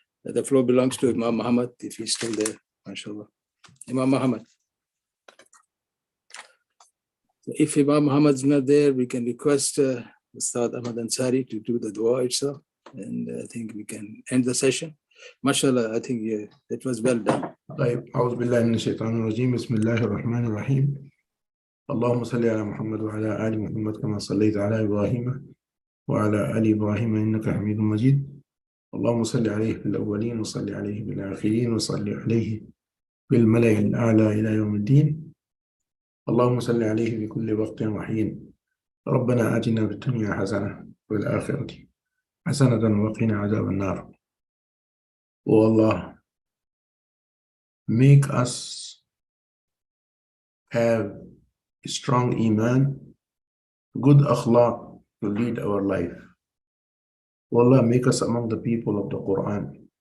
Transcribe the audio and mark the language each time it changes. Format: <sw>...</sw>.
<en>The floor belongs to Imam Muhammad, if he's still there. MashaAllah. Imam Muhammad. So if Imam Muhammad's not there, we can request Ustad Ahmad Ansary to do the dua itself. And I think we can end the session. MashaAllah, I think that was well done.</en> <ar>أعوذ بالله من الشيطان الرجيم بسم الله الرحمن الرحيم اللهم صل على محمد وعلى آل محمد كما صليت على إبراهيم وعلى آل إبراهيم إنك حميد مجيد اللهم صل عليه في الأولين وصل عليه في الآخرين وصل عليه في الملأ الأعلى إلى يوم الدين اللهم صل عليه في كل وقت وحين ربنا آتنا في الدنيا حسنة وفي الآخرة حسنة وقنا عذاب النار.</ar> <en>O Allah, make us have strong iman, good akhlaq to lead our life. O Allah, make us among the people of the Quran.</en>